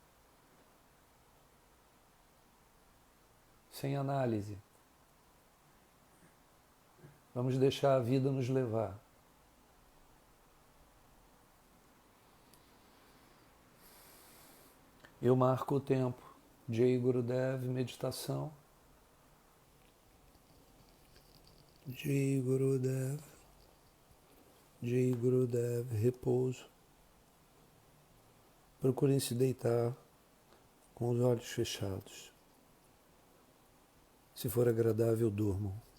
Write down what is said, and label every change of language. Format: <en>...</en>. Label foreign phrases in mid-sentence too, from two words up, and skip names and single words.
<pt>Sem análise. Vamos deixar a vida nos levar. Eu marco o tempo.</pt> <sa>Jai Gurudev, meditação. Jai Gurudev. Jai Gurudev,</sa> <pt>repouso. Procurem se deitar com os olhos fechados. Se for agradável, durmam.</pt>